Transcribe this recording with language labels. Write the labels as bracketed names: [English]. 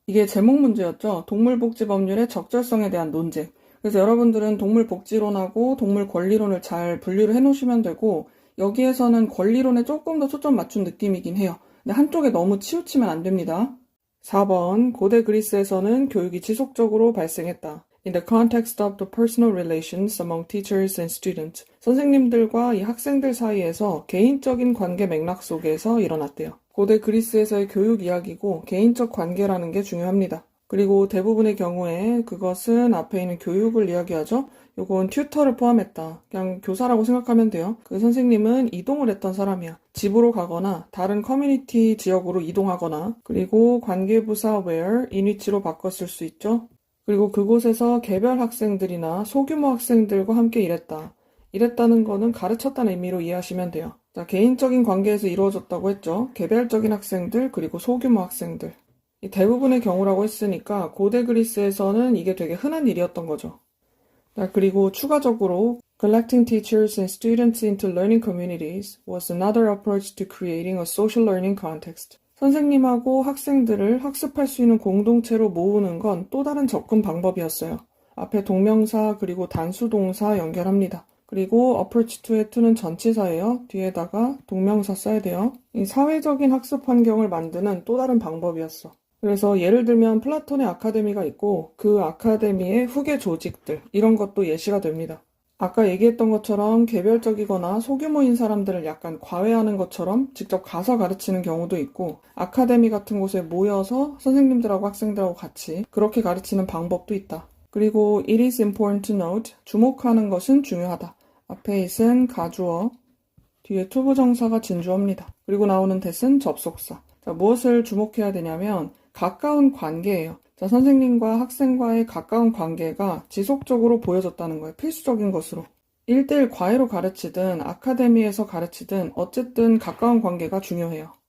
[Korean] 이게 제목 문제였죠. 동물복지법률의 적절성에 대한 논쟁. 그래서 여러분들은 동물복지론하고 동물권리론을 잘 분류를 해놓으시면 되고 여기에서는 권리론에 조금 더 초점 맞춘 느낌이긴 해요. 근데 한쪽에 너무 치우치면 안 됩니다. 4번, 고대 그리스에서는 교육이 지속적으로 발생했다. [English] In the context of the personal relations among teachers and students. [Korean] 선생님들과 이 학생들 사이에서 개인적인 관계 맥락 속에서 일어났대요. 고대 그리스에서의 교육 이야기고 개인적 관계라는 게 중요합니다. 그리고 대부분의 경우에 그것은 앞에 있는 교육을 이야기하죠. 요건 튜터를 포함했다. 그냥 교사라고 생각하면 돼요. 그 선생님은 이동을 했던 사람이야. 집으로 가거나 다른 커뮤니티 지역으로 이동하거나 그리고 관계부사 where, 인위치로 바꿨을 수 있죠. 그리고 그곳에서 개별 학생들이나 소규모 학생들과 함께 일했다. 일했다는 거는 가르쳤다는 의미로 이해하시면 돼요. 자, 개인적인 관계에서 이루어졌다고 했죠. 개별적인 학생들 그리고 소규모 학생들. 이 대부분의 경우라고 했으니까 고대 그리스에서는 이게 되게 흔한 일이었던 거죠. 자, 그리고 추가적으로 [English] collecting teachers and students into learning communities was another approach to creating a social learning context. [Korean] 선생님하고 학생들을 학습할 수 있는 공동체로 모으는 건 또 다른 접근 방법이었어요. 앞에 동명사 그리고 단수동사 연결합니다. 그리고 [English] approach to [Korean] 의 to는 전치사예요. 뒤에다가 동명사 써야 돼요. 이 사회적인 학습 환경을 만드는 또 다른 방법이었어. 그래서 예를 들면 플라톤의 아카데미가 있고 그 아카데미의 후계 조직들 이런 것도 예시가 됩니다. 아까 얘기했던 것처럼 개별적이거나 소규모인 사람들을 약간 과외하는 것처럼 직접 가서 가르치는 경우도 있고 아카데미 같은 곳에 모여서 선생님들하고 학생들하고 같이 그렇게 가르치는 방법도 있다. 그리고 [English] it is important to note [Korean] 주목하는 것은 중요하다. 앞에 it은 가주어, 뒤에 투부정사가 진주어입니다. 그리고 나오는 that은 접속사. 자, 무엇을 주목해야 되냐면 가까운 관계예요. 자, 선생님과 학생과의 가까운 관계가 지속적으로 보여졌다는 거예요. 필수적인 것으로. 1대1 과외로 가르치든 아카데미에서 가르치든 어쨌든 가까운 관계가 중요해요.